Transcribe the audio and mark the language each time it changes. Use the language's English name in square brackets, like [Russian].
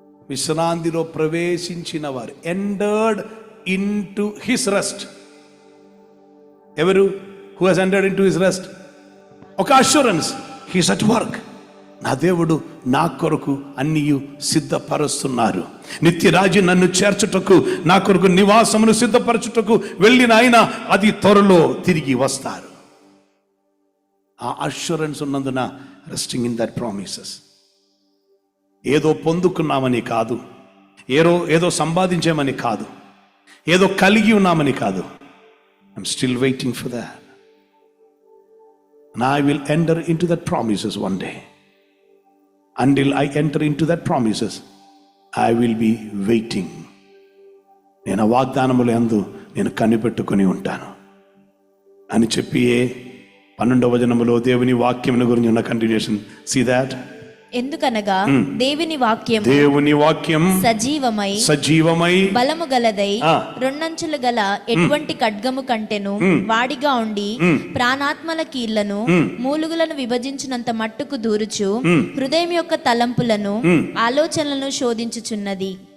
[Telugu] విశ్రాంతిలో ప్రవేశించిన వారు [English] Entered into his rest. [Telugu] ఎవరు? [English] Who has entered into his rest? ఒక assurance, he is at work. [Telugu] నా దేవుడు నా కొరకు అన్నియు సిద్ధపరుస్తున్నారు. నిత్యరాజు నన్ను చేర్చుటకు, నా కొరకు నివాసమును సిద్ధపరచుటకు వెళ్ళిన ఆయన అది త్వరలో తిరిగి వస్తారు. ఆ అష్యూరెన్స్ ఉన్నందున [English] Resting in that promises. [Telugu] ఏదో పొందుకున్నామని కాదు, ఏదో సంపాదించామని కాదు, ఏదో కలిగి ఉన్నామని కాదు. [English] I'm still waiting for that. And I will enter into that promises one day. Until I enter into that promises, I will be waiting. [Telugu] నేను వాగ్దానముల యందు నేను కనిపెట్టుకొని ఉంటాను అని చెప్పి 12వ వచనములో దేవుని వాక్యమును గురించి ఉన్న కంటిన్యూషన్. [English] See that? [Telugu] ఎందుకనగా దేవుని వాక్యం సజీవమై బలము గలదై రెండంచులు గల ఎటువంటి ఖడ్గము కంటెను వాడిగా ఉండి ప్రాణాత్మల కీళ్లను మూలుగులను విభజించినంత మట్టుకు దూరుచు హృదయం యొక్క తలంపులను ఆలోచనలను శోధించుచున్నది.